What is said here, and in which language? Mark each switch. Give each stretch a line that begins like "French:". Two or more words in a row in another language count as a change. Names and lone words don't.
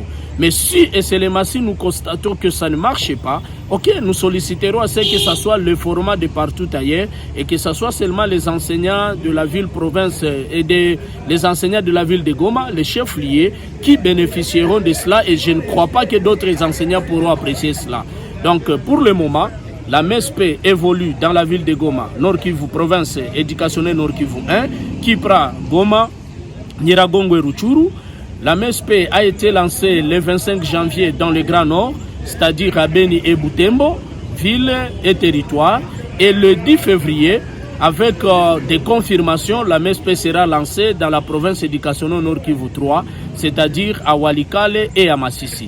French: Mais si et seulement si nous constatons que ça ne marche pas, ok, nous solliciterons à ce que ce soit le format de partout ailleurs et que ce soit seulement les enseignants de la ville-province et les enseignants de la ville de Goma, les chefs liés, qui bénéficieront de cela, et je ne crois pas que d'autres enseignants pourront apprécier cela. Donc pour le moment, la MESP évolue dans la ville de Goma, Nord Kivu, province éducationnelle Nord Kivu 1, Kipra, Goma, Nyiragongo et Rutshuru. La MESP a été lancée le 25 janvier dans le Grand Nord, c'est-à-dire à Beni et Butembo, ville et territoire. Et le 10 février, avec des confirmations, la MESP sera lancée dans la province éducationnelle Nord Kivu 3, c'est-à-dire à Walikale et à Massissi.